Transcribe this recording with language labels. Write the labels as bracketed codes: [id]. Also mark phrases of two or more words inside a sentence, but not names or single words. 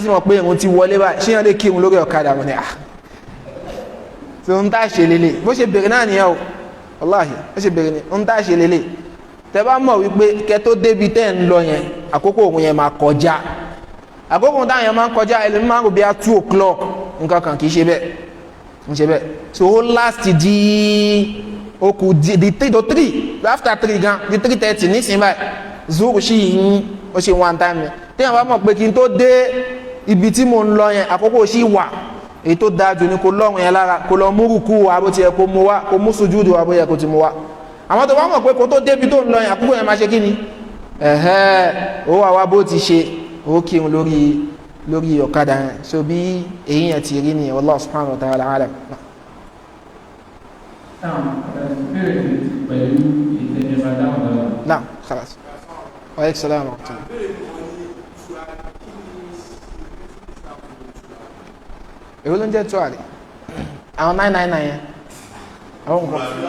[yo] sì mọ̀ pé ìrun ti wọlé báyìí ṣíyàn lè kírun lórí ọ̀kadà wọn ni à tí ó ń tá ṣe lélẹ̀ bó ṣe béèrè náà nìyẹn o wàláhì ó ṣe béèrè ní ó ń tá ṣe lélẹ̀ tẹ bá mọ̀ wípé kẹ tó débi tẹ́ ń lọ yẹn àkókò òun yẹn máa kọjá àkókò táwọn yẹn máa ń kọjá ẹlẹ́mi máa ń rò bí i [en] 2 o'clock [yo] nǹkan kan kì í ṣe bẹ́ẹ̀ ń ṣe bẹ́ẹ̀ so ó last di ó kù di [en] 3 to 3 after 3 [yo] gan di 3:30 nísìnyí báyìí zuru sí yìí ó ṣe [en] one time [yo] yẹn téèyàn bá mọ̀ pé kí n tó dé ibi tí mo ń lọ yẹn àkókò sí wà èyí tó dáa jù ní kó lọ́rùn yẹn lára kó lọ mú rùkú wa bó ti yẹ kó mú wa kó mú sùjúdù wa bó yẹ kó ti mú wa àmọ́ tó bá mọ̀ pé kó tó débi tó ń lọ yẹn àkókò yẹn máa ṣe kí ni ó wà wá bó ti ṣe ó kírun lórí ọ̀kadà yẹn so bí èyí yẹn ti rí ni [ar] الله سبحانه وتعالى أعلم. نعم خلاص وعليك السلام ورحمة الله [yo] èwo ló ń jẹ́ tuwari àwọn 999 yẹn àwọn nǹkan